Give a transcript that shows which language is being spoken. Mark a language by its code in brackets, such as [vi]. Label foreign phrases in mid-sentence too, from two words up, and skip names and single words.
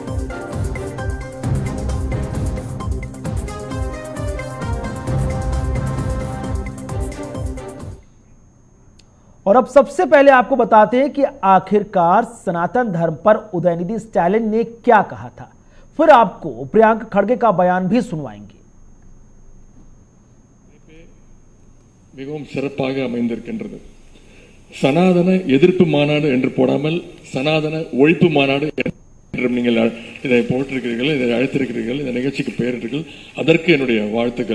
[hi] और अब सबसे पहले आपको बताते हैं कि आखिरकार सनातन धर्म पर उदयनिधि स्टैलिन ने क्या कहा था, फिर आपको प्रियंक खड़गे का बयान भी सुनवाएंगे। [ta] மிகவும் சிறப்பாக அமைந்திருக்கின்றது. சனாதன எதிர்ப்பு மாநாடு என்று போடாமல் சனாதன ஒழிப்பு மாநாடு என்றும் நீங்கள் இதை போட்டிருக்கிறீர்கள், இதை அழைத்திருக்கிறீர்கள், இந்த நிகழ்ச்சிக்கு பெயரிட்டீர்கள். அதற்கு என்னுடைய வாழ்த்துக்கள்.